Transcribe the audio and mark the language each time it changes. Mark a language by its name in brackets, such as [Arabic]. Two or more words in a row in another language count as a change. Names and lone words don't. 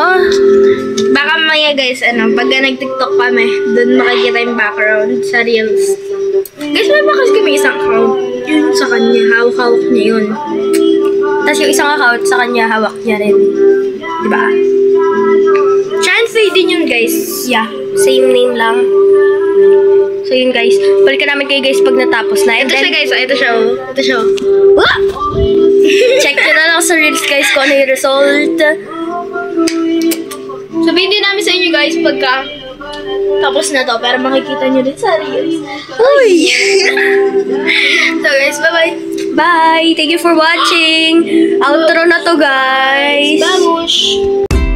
[Filipino] Baka mamaya guys, pagka nag-tiktok kami, doon makikita yung background sa reels. Guys, may bakas kami isang account. Yun sa kanya, hawak-hawak niya yun. Tapos yung isang account sa kanya, hawak niya rin. Diba? Chance din yun guys. [English] Yeah, same name lang. [Filipino] So yun guys, balikan namin kayo guys pag natapos na. Ito siya guys, ito siya. Check nyo na lang sa reels guys kung ano yung result. Sabihin din namin sa inyo guys pagka tapos na to, pero makikita nyo din sa reels. Uy! [English] So guys, bye-bye. Bye! Thank you for watching! [Filipino] Outro na to guys! Babush!